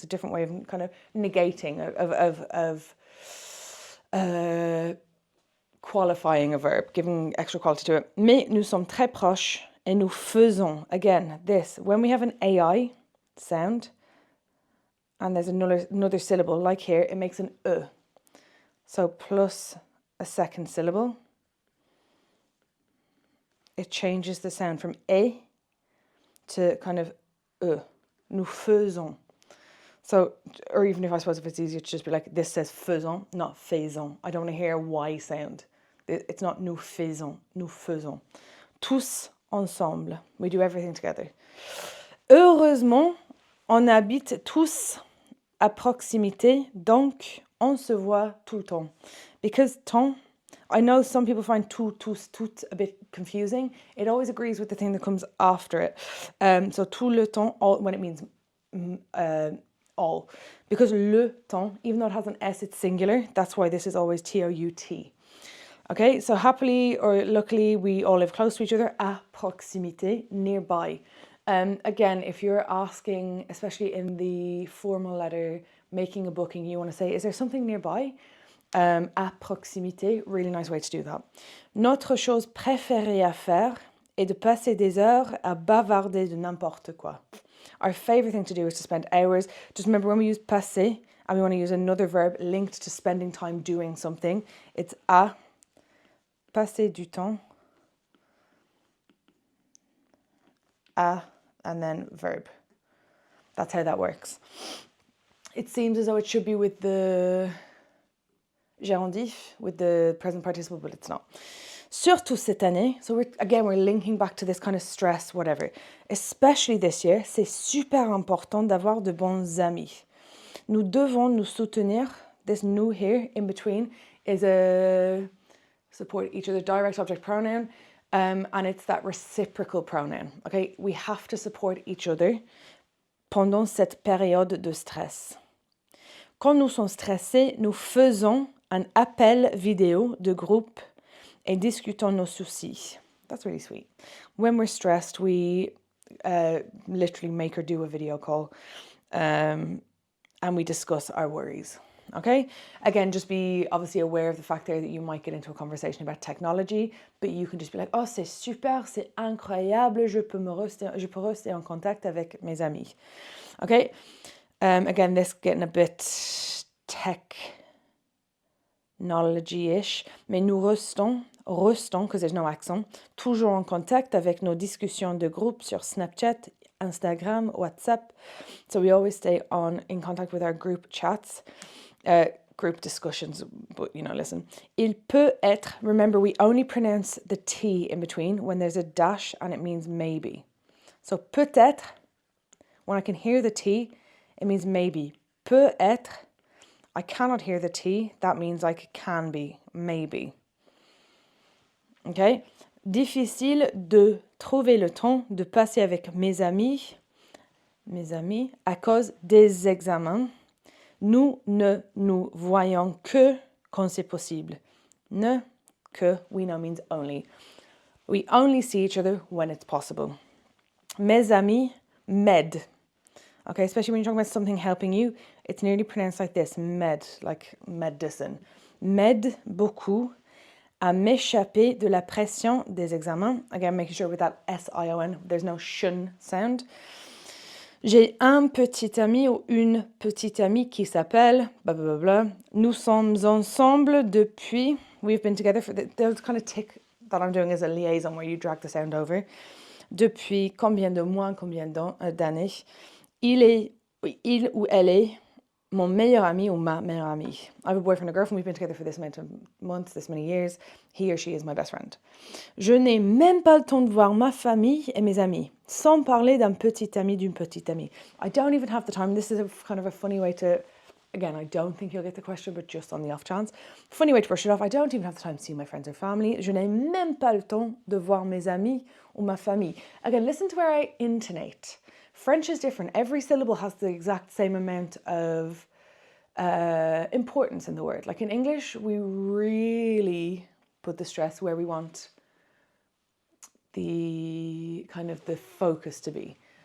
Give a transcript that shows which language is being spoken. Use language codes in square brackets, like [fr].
[en] It's a different way of kind of negating, of qualifying a verb, giving extra quality to it. [fr] Mais nous sommes très proches et nous faisons. [en] Again, this, when we have an AI sound and there's another syllable, like here, it makes an E. So plus a second syllable. It changes the sound from E to kind of E. [fr] Nous faisons. [en] So, or even if I suppose if it's easier to just be like, this says faisons, not faisons. I don't want to hear a Y sound. It's not [fr] nous faisons, nous faisons. Tous ensemble. [en] We do everything together. [fr] Heureusement, on habite tous à proximité, donc on se voit tout le temps. [en] Because temps, I know some people find tout a bit confusing. It always agrees with the thing that comes after it. So [fr] tout le temps, [en] all, when it means all. Because le temps, even though it has an S, it's singular. That's why this is always T-O-U-T. Okay, so happily or luckily, we all live close to each other, [fr] à proximité, [en] nearby. Again, if you're asking, especially in the formal letter, making a booking, you want to say, is there something nearby? [fr] À proximité, [en] really nice way to do that. [fr] Notre chose préférée à faire est de passer des heures à bavarder de n'importe quoi. [en] Our favorite thing to do is to spend hours. Just remember when we use passer and we want to use another verb linked to spending time doing something, it's [fr] à passer du temps, [en] à, and then verb. That's how that works. It seems as though it should be with the gérondif, with the present participle, but it's not. [fr] Surtout cette année, [en] so we're linking back to this kind of stress, whatever. Especially this year, [fr] c'est super important d'avoir de bons amis. Nous devons nous soutenir. [en] This nous here, in between, is a support each other direct object pronoun, and it's that reciprocal pronoun. Okay, we have to support each other [fr] pendant cette période de stress. Quand nous sommes stressés, nous faisons un appel vidéo de groupe et discutons nos soucis. [en] That's really sweet. When we're stressed, we literally make or do a video call, and we discuss our worries. Okay? Again, just be obviously aware of the fact there that you might get into a conversation about technology, but you can just be like, oh, [fr] c'est super, c'est incroyable, je peux rester en contact avec mes amis. [en] Okay? Again, this getting a bit technology-ish, [fr] mais nous restons, [en] because there's no accent, [fr] toujours en contact avec nos discussions de groupe sur Snapchat, Instagram, WhatsApp. [en] So we always stay in contact with our group chats, group discussions, but listen. [fr] Il peut être, [en] remember we only pronounce the T in between when there's a dash and it means maybe. So peut-être, when I can hear the T, it means maybe. [fr] Peut être, [en] I cannot hear the T, that means like it can be, maybe. Okay? [fr] Difficile de trouver le temps de passer avec mes amis à cause des examens. Nous ne nous voyons que quand c'est possible. [en] Ne, que, we know means only. We only see each other when it's possible. [fr] Mes amis m'aident. [en] Okay, especially when you're talking about something helping you, it's nearly pronounced like this, med, like medicine. [fr] M'aide beaucoup à m'échapper de la pression des examens. [en] Again, making sure with that S-I-O-N, there's no shun sound. [fr] J'ai un petit ami ou une petite amie qui s'appelle blablabla. Nous sommes ensemble depuis, [en] we've been together for the kind of tick that I'm doing is a liaison where you drag the sound over. [fr] Depuis combien de mois, combien d'années. Il ou elle est mon meilleur ami ou ma meilleure amie. [en] I have a boyfriend or girlfriend, we've been together for this amount of months, this many years. He or she is my best friend. [fr] Je n'ai même pas le temps de voir ma famille et mes amis, sans parler d'un petit ami, d'une petite amie. [en] I don't even have the time. This is a kind of a funny way to, again, I don't think you'll get the question, but just on the off chance. Funny way to brush it off. I don't even have the time to see my friends or family. [fr] Je n'ai même pas le temps de voir mes amis ou ma famille. [en] Again, listen to where I intonate. French is different. Every syllable has the exact same amount of importance in the word. Like in English, we really put the stress where we want the kind of the focus to be.